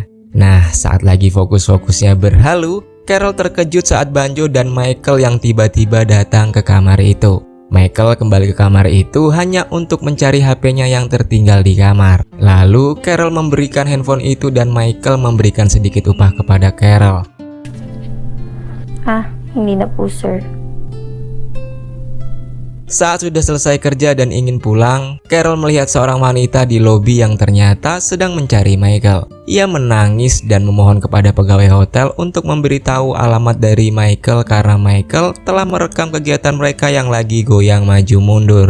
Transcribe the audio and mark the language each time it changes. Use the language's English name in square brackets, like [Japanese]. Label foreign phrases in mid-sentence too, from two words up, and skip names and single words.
[Indonesian] Nah, saat lagi fokus-fokusnya berhalu, Carol terkejut saat Banjo dan Michael yang tiba-tiba datang ke kamar itu. Michael kembali ke kamar itu hanya untuk mencari HP-nya yang tertinggal di kamar. Lalu Carol memberikan handphone itu dan Michael memberikan sedikit upah kepada Carol. [Filipino] Hindi na po sir. [Indonesian] Saat sudah selesai kerja dan ingin pulang, Carol melihat seorang wanita di lobi yang ternyata sedang mencari Michael. Ia menangis dan memohon kepada pegawai hotel untuk memberitahu alamat dari Michael karena Michael telah merekam kegiatan mereka yang lagi goyang maju mundur.